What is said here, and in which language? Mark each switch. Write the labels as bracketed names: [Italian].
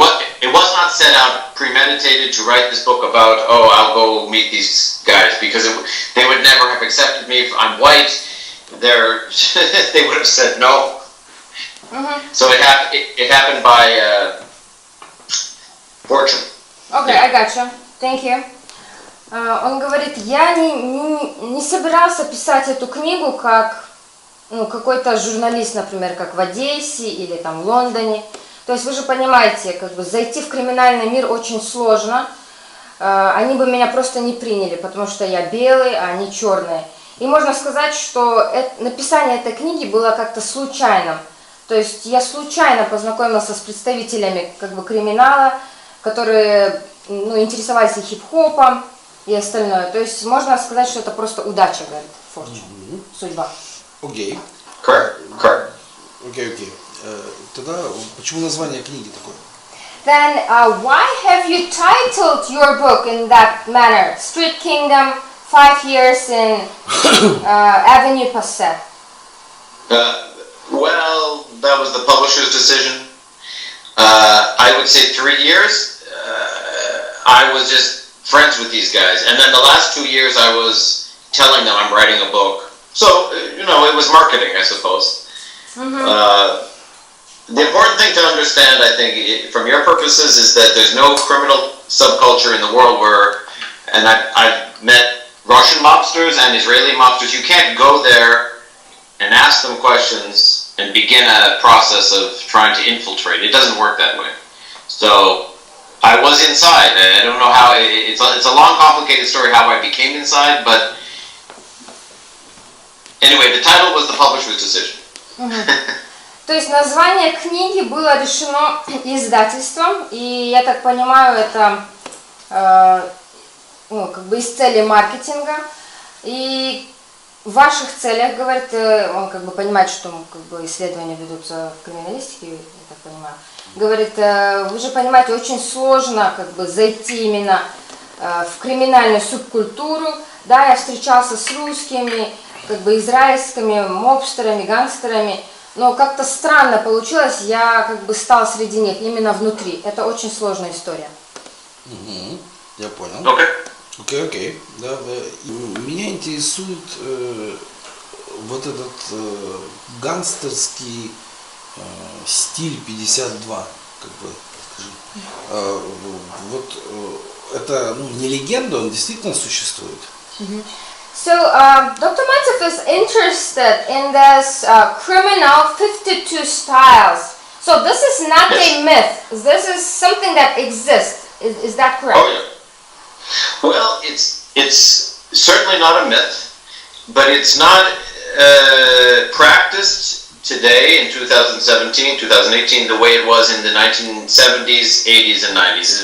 [English] It was not set out premeditated to write this book about, oh, I'll go meet these guys, because they would never have accepted me if I'm white. They would have said no. Mm-hmm. So it happened by fortune. Okay, I got you. Thank you. [Russian] Он говорит, я не собирался писать эту книгу как какой-то журналист, например, как в Одессе или там в Лондоне. То есть вы же понимаете, как бы зайти в криминальный мир очень сложно. Они бы меня просто не приняли, потому что я белый, а они черные. И можно сказать, что написание этой книги было как-то случайным. То есть я случайно познакомился с представителями как бы криминала, которые интересовались и хип-хопом и остальное. То есть можно сказать, что это просто удача, говорит, fortune, судьба. Окей. [English] Correct. [Russian] Окей. Тогда почему название книги такое? [English] Then why have you titled your book in that manner? Street Kingdom, 5 years in Avenue Passat. Well, that was the publisher's decision. I would say 3 years. I was just friends with these guys. And then the last 2 years I was telling them I'm writing a book. So, it was marketing, I suppose. Mm-hmm. The important thing to understand, I think, from your purposes, is that there's no criminal subculture in the world where, and I've met Russian mobsters and Israeli mobsters, you can't go there and ask them questions and begin a process of trying to infiltrate. It doesn't work that way. So I was inside. I don't know how, it's a long, complicated story how I became inside, but anyway, the title was the publisher's decision. Mm-hmm. [Russian] То есть название книги было решено издательством, и я так понимаю, это как бы из цели маркетинга. И в ваших целях, говорит, он как бы понимает, что как бы исследования ведутся в криминалистике, я так понимаю. Говорит, вы же понимаете, очень сложно как бы зайти именно в криминальную субкультуру. Да, я встречался с русскими, как бы израильскими мобстерами, гангстерами. Но как-то странно получилось, я как бы стал среди них именно внутри. Это очень сложная история. Угу, я понял. Окей. Да. Меня интересует вот этот гангстерский стиль 52, как бы, скажи. Вот это не легенда, он действительно существует. [English] So, Dr. Mantef is interested in this criminal 52 styles. So this is not a myth. This is something that exists. Is that correct? Oh, yeah. Well, it's certainly not a myth, but it's not practiced today in 2017, 2018, the way it was in the 1970s, 80s, and 90s.